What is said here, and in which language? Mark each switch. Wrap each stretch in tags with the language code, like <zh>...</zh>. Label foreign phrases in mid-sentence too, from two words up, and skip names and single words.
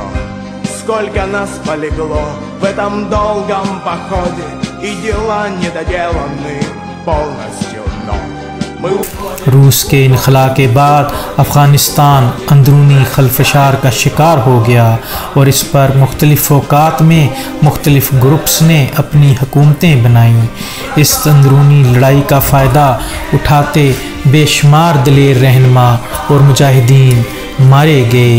<ru>Сколько нас полегло в этом долгом походе, и дела недоделаны полностью, но мы...</ru> <ur>روس کے انخلا کے بعد افغانستان اندرونی خلفشار کا شکار ہو گیا، اور اس پر مختلف اوقات میں مختلف گروپس نے اپنی حکومتیں بنائیں۔ اس اندرونی لڑائی کا فائدہ اٹھاتے بے شمار دلیر رہنما اور مجاہدین مارے گئے۔</ur>